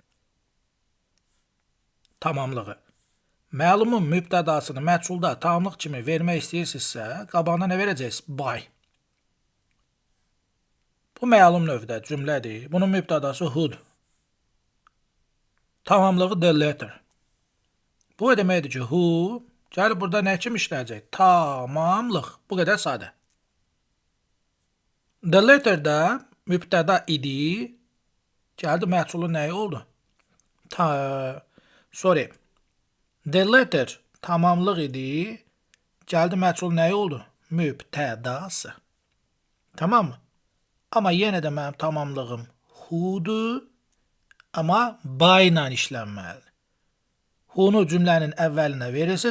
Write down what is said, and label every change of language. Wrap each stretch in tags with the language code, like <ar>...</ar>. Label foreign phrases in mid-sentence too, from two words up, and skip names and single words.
<az>Tamamlığı. Məlumun mübtədasını məhsulda tamamlıq kimi vermək istəyirsinizsə, qabağına nə verəcəksiniz? By. Bu məlum növdə cümlədir. Bunun mübtədası who'dur. Tamamlığı</az> <en>the letter.</en> <az>Bu o deməkdir ki, who gəlib burada nə kimi işləyəcək? Tamamlıq. Bu qədər sadə.</az> <en>The letter'da</en> <az>mübtəda idi. Gəldi məhsulun nəyi oldu? Sorry.</az> <en>The letter</en> <az>tamamlıq idi. Gəldi məhsul nəyi oldu? Mübtədası. Tamam mı? Amma yenə də mənim tamamlığım who'dur. Amma by ilə işlənməlidir. Who'nu cümlənin əvvəlinə verirsiniz.</az>